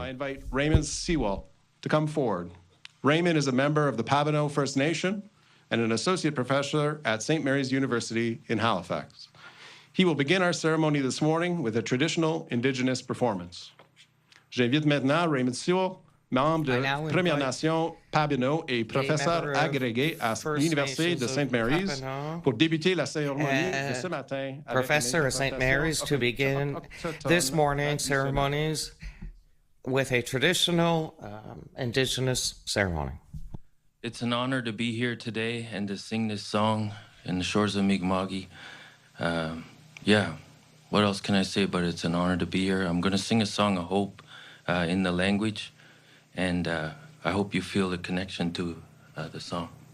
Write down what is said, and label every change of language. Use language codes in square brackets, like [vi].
[en] I invite Raymond Sewell to come forward. Raymond is a member of the Pabineau First Nation and an associate professor at St. Mary's University in Halifax. He will begin our ceremony this morning with a traditional Indigenous performance. [fr] J'invite maintenant Raymond Sewell, membre de Première Nation Pabineau et professeur agrégé à l'Université de St. Mary's, pour débuter la cérémonie de ce matin. [en] Professor at St. Mary's to begin this morning's ceremonies with a traditional Indigenous ceremony. It's an honor to be here today and to sing this song in the shores of Mi'kma'ki. Yeah, what else can I say? But it's an honor to be here. I'm going to sing a song of hope in the language, and I hope you feel the connection to the song.